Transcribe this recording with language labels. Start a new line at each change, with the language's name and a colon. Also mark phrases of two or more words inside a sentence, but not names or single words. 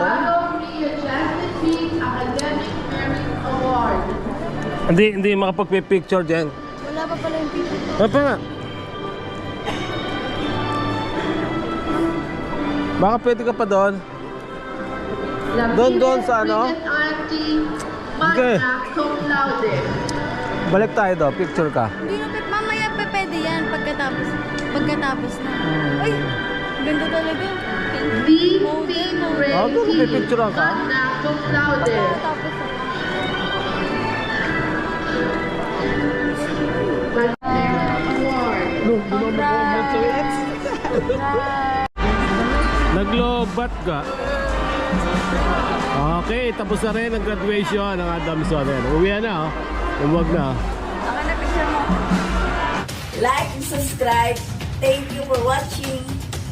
Filipino: Lalo Ria Justin P. Academic Merit Award. Hindi makapag-picture dyan. Wala pa pala yung picture. Ano pa nga? Baka pwede ka pa doon. Doon sa ano? Auntie Okay.
Latin: Magna cum laude.
Filipino: Balik tayo doon. Picture ka. Hindi na, mamaya pa pwede yan pagkatapos na. Ay, ganda talaga. V.
English: Model, model.
Filipino: Oh, doon pipicturean ka.
Latin: Magna cum laude.
Filipino: Pagkatapos na. Naglobat ka. Okay, tapos na rin ang graduation ng Adamson. Uwi na, oh. Umuwag na, oh. Ako na picture mo.
English: Like and subscribe. Thank you for watching.